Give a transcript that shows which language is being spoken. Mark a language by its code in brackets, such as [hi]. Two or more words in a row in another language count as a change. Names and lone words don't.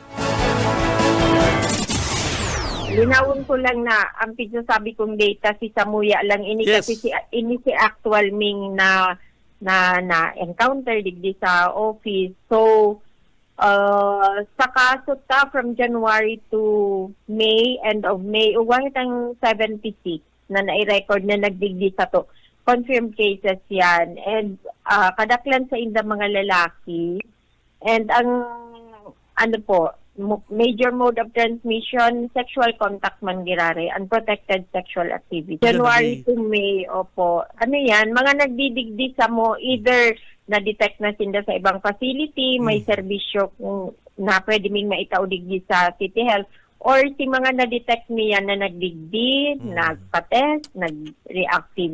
[bik] Linawon ko lang na ang sabi kong data si Samuya lang ini kasi si actual ming na encounter digdi sa office. So sa kaso ta [en] from January to May, end of May, [bik] uwang itang 76 na nai-record na nagdigdi sa to. [en] Confirmed cases yan. [bik] And kadaklan sa inda mga lalaki. And ang [en] major mode of transmission, [bik] sexual contact man girare, [en] unprotected sexual activity. January to May, [bik] mga nagdidigdi sa mo, either na-detect na sinda sa ibang facility, may serbisyo na pwede ming maitaudigdi sa City Health, or si mga na-detect niya na nagdigdi, nagpa-test, nag-reactive.